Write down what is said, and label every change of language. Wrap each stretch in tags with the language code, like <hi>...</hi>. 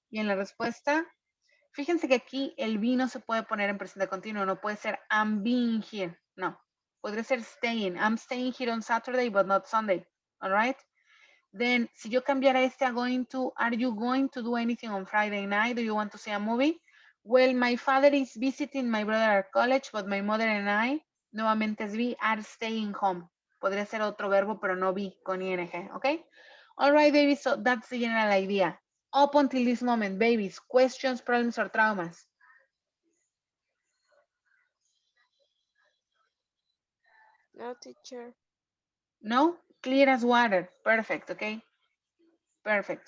<es>Y en la respuesta, fíjense que aquí el be no se puede poner en presente continuo, no puede ser</es> <en>I'm being here,</en> <es>no. Podría ser</es> <en>staying, I'm staying here on Saturday but not Sunday, all right? Then,</en> <es>si yo cambiara este a</es> <en>going to, are you going to do anything on Friday night? Do you want to see a movie? Well, my father is visiting my brother at college, but my mother and I,</en> <es>nuevamente es</es> <en>be, are staying home.</en> <es>Podría ser otro verbo, pero no be con ing, okay?</es> <en>All right, baby, so that's the general idea. Up until this moment, babies, questions, problems, or traumas? No, teacher. No? Clear as water. Perfect, okay? Perfect.</en>